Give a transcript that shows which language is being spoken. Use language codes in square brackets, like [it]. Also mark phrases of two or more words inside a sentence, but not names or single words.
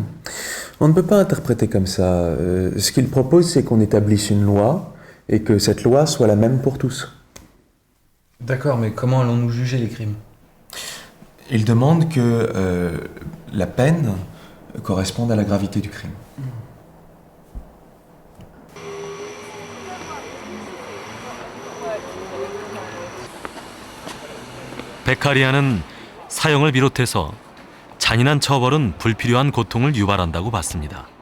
[fr] On ne peut pas interpréter comme ça. Ce qu'il propose, c'est qu'on établisse une loi et que cette loi soit la même pour tous. D'accord, mais comment allons-nous juger les crimes ? Il demande que la peine corresponde à la gravité du crime. [ko] 베카리아는 사형을 비롯해서 잔인한 처벌은 불필요한 고통을 유발한다고 봤습니다.